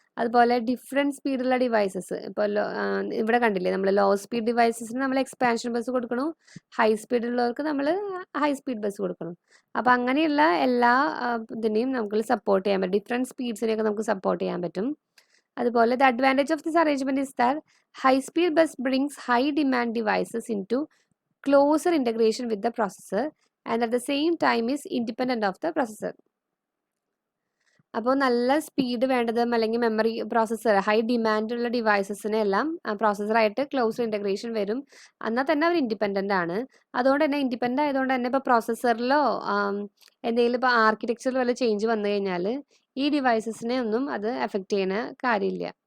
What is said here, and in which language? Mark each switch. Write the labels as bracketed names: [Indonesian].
[Malayalam] അതുപോലെ different സ്പീഡുള്ള devices, ഇപ്പോൾ ഇവിടെ കണ്ടില്ലേ നമ്മൾ ലോ സ്പീഡ് ഡിവൈസസിന് നമ്മൾ എക്സ്പാൻഷൻ ബസ് കൊടുക്കണം, ഹൈ സ്പീഡുള്ളവർക്ക് നമ്മൾ ഹൈ സ്പീഡ് ബസ് കൊടുക്കണം. അപ്പോൾ അങ്ങനെയുള്ള എല്ലാ ഇതിനെയും നമുക്ക് സപ്പോർട്ട് ചെയ്യാൻ പറ്റും. ഡിഫറെൻറ്റ് സ്പീഡ്സിനെയൊക്കെ നമുക്ക് സപ്പോർട്ട് ചെയ്യാൻ പറ്റും. അതുപോലെ [English] the advantage of this arrangement is that high speed bus brings high demand devices into closer integration with the processor and at the same time is independent of the processor. [Malayalam] അപ്പോൾ നല്ല speed വേണ്ടതും അല്ലെങ്കിൽ memory processor high demand ഉള്ള ഡിവൈസസിനെ എല്ലാം പ്രോസസ്സറായിട്ട് close integration വരും. എന്നാൽ തന്നെ അവർ independent ആണ്. അതുകൊണ്ട് തന്നെ ഇൻഡിപെൻഡൻ്റ് ആയതുകൊണ്ട് തന്നെ ഇപ്പോൾ പ്രോസസ്സറിലോ എന്തെങ്കിലും ഇപ്പോൾ ആർക്കിടെക്ചറിൽ വല്ല ചേഞ്ച് വന്നു കഴിഞ്ഞാൽ ഈ ഡിവൈസസിനെ ഒന്നും അത് എഫക്റ്റ് ചെയ്യുന്ന കാര്യമില്ല.